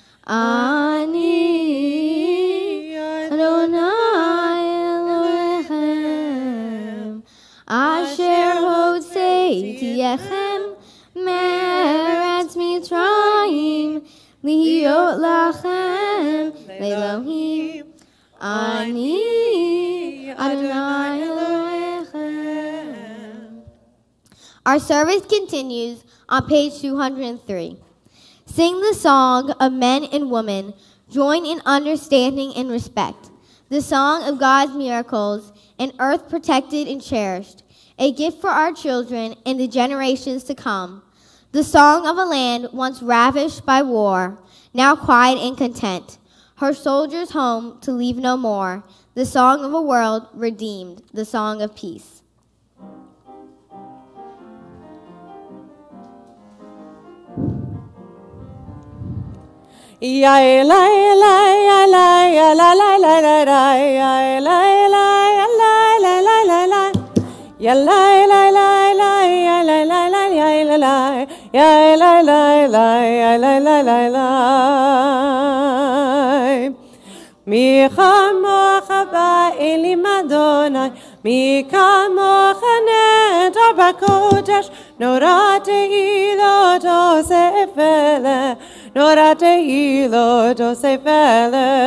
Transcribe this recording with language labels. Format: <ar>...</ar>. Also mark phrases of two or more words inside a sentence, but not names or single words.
<he>אני אדוני אלוהיכם, אשר הוצאתיכם מארץ מצרים, להיות לכם לאלוהים. אני אדוני אלוהיכם.</he> <en>Our service continues on page 203. Sing the song of men and women, join in understanding and respect. The song of God's miracles, an earth protected and cherished, a gift for our children and the generations to come. The song of a land once ravished by war, now quiet and content, her soldiers home to leave no more. The song of a world redeemed, the song of peace. Ya la la ya la ya la la la la la ya la la ya la la la la la ya la la la la ya la la la ya la la ya la la la ya la la la la.</en> <he>מי כמוכה באלים אדוני, מי כמוכה נאדר בקודש, נורא תהילות עושה פלא, נורא תהילות עושה פלא.</he>